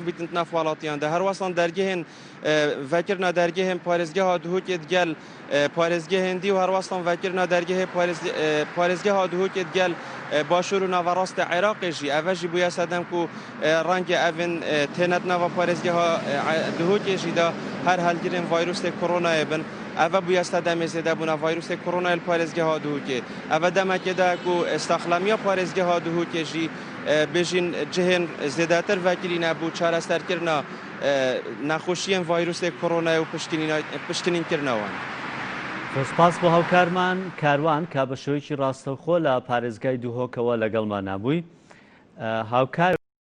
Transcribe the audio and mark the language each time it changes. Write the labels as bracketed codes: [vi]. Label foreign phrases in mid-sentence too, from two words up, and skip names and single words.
[ku] bîtin nav welatiyan de her wesan dergehên vekirina dergehên parêzgeha Duhokê digel parêzgehên dî û her wesan vekirina dergehê parêzgeha Duhokê digel başûr û naverastê Iraqê jî ev jî bûye sedem ku rengê evên tênet nava parêzgeha Duhokê jî de her helgirên vayrûsê koronayê bin ev bûye sedemê zêdebûna vayrûsê koronayê li parêzgeha Duhokê. Ev demekê de ku staxlemiya parêzgeha Duhokê jî bêjin cihên zêdetir vekirîne bû çareserkirina nexweşiyên vayrûsê koronayê û pişkinînkirina wan. [ckb] سپاس بۆ هاوکارمان کاروان کا بە شێوەیەکی ڕاستەوخۆ لە پارێزگای دوهۆکەوە لەگەڵمان نبووی هاوکار